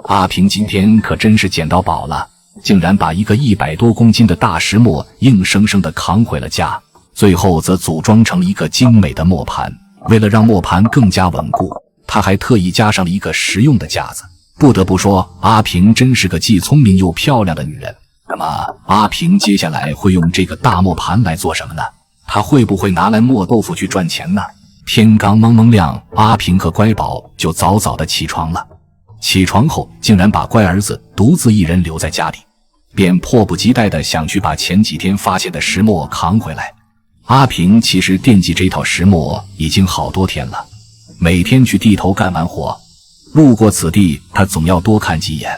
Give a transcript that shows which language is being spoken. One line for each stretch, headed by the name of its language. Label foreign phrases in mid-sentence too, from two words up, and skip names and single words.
Chinese: 阿平今天可真是撿到寶了，竟然把一個100多公斤的大石磨硬生生地扛回了家，最後則組裝成一個精美的磨盤。為了讓磨盤更加穩固，他還特意加上了一個實用的架子。不得不說，阿平真是個既聰明又漂亮的女人。那麼阿平接下來會用這個大磨盤來做什麼呢？他會不會拿來磨豆腐去賺錢呢？天剛蒙蒙亮，阿平和乖寶就早早地起床了。起床後竟然把乖兒子獨自一人留在家裡，便迫不及待地想去把前幾天發现的石磨扛回来。阿平其實惦記這套石磨已經好多天了，每天去地頭幹完活，路過此地他總要多看幾眼。